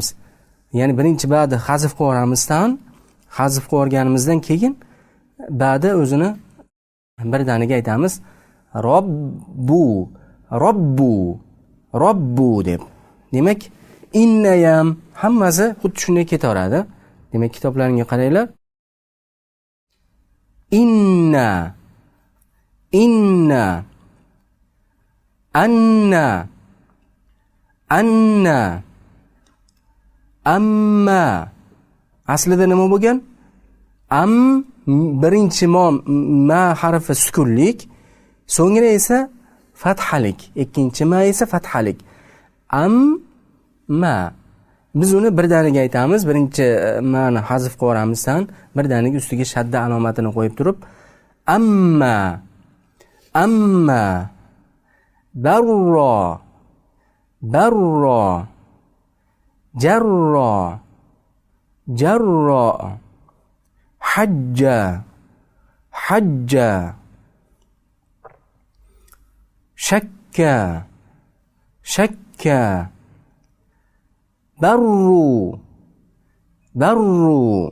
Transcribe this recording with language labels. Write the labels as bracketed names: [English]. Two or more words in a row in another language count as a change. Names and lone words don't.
[Uzbek] Ya'ni birinchi ba'ni hazf qilib yuboramizdan, hazf qilib yuborganimizdan keyin ba'ni o'zini birdaniga aytamiz. Robbu deb. Demak, innayam hammasi xuddi shunday ketaveradi. Demak, kitoblaringga qaranglar. [Arabic] إنَّ. أنَّ. أمَّ. [Uzbek] Aslida nima bo'lgan? Birinchi ma harfi sukunlik, so'ngra esa fathalik, ikkinchi ma esa fathalik. [Arabic] أمَّ. [Uzbek] Biz uni birdaniga aytamiz. Birinchi ma'ni hazf qilib yuboramizdan, birdaniga ustiga shadda alomatini qo'yib turib, [Arabic] أمَّ، أمَّ، بَرَّ، بَرَّ, جَرَّ، جَرَّ، حَجَّ، حَجَّ، شَكَّ، شَكَّ، بَرُّ، بَرُّ,